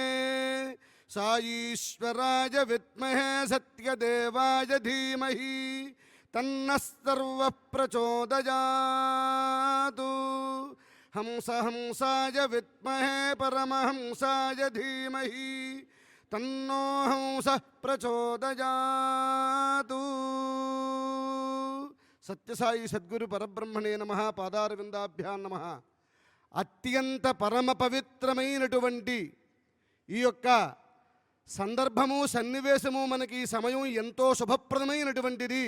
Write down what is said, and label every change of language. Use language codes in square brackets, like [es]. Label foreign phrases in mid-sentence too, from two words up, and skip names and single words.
[sa] साईश्वराय विद्महे सत्यदेवाय धीमहि तन्नः सर्वः प्रचोदयातु हंसाय विद्महे परमहंसाय धीमहि तन्नो हंसः प्रचोदयातु సత్యసాయి సద్గురు పరబ్రహ్మణే నమః పాదారవిందాభ్యాం నమః. [te] అత్యంత పరమ పవిత్రమైనటువంటి ఈ యొక్క సందర్భము సన్నివేశము మనకి ఈ సమయం ఎంతో శుభప్రదమైనటువంటిది.